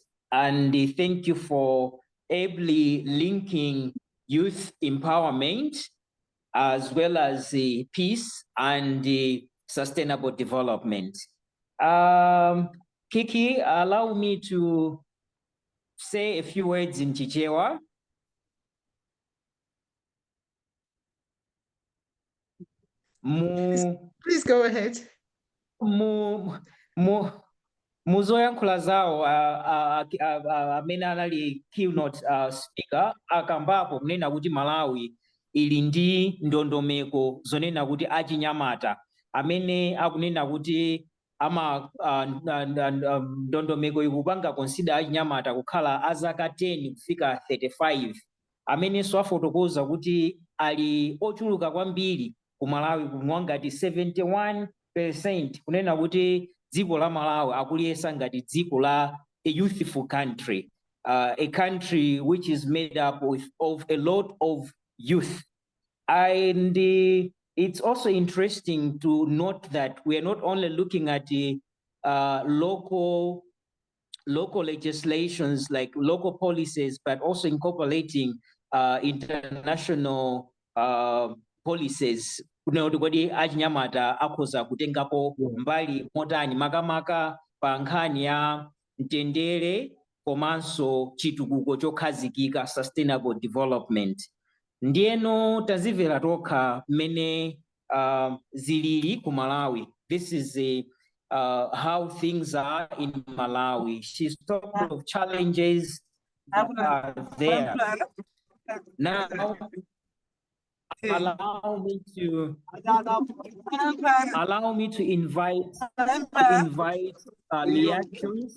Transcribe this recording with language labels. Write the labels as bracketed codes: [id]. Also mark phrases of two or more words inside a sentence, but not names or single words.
[en] And thank you for ably linking youth empowerment as well as peace and sustainable development. Kiki, allow me to say a few words in Chichewa. Please go ahead. [ny] Muzoyankhula zawo amene anali [en] keynote speaker [ny] akambapo kunena kuti Malawi ili ndi ndondomeko zonena kuti achinyamata amene akunena kuti ndondomeko ikupanga consider achinyamata kukhala azaka 10 kufika 35 amenenso afotokoza kuti ali ochuluka kwambiri ku Malawi kumwa ngati 71% kunena kuti dziko la Malawi akuliyesa ngati dziko la [en] a youthful country, a country which is made up of a lot of youth. And it's also interesting to note that we are not only looking at the local legislations, like local policies, but also incorporating international policies. [ny] Kuti achinyamata akhoza kutengapo mbali motani makamaka pa nkhani ya mtendere komanso chitukuko chokhazikika, [en] sustainable development. [ny] Ndiyeno tazimvera tokha mmene zilili ku Malawi. [en] This is how things are in Malawi. She's talked of challenges that are there. Now, allow me to invite reactions.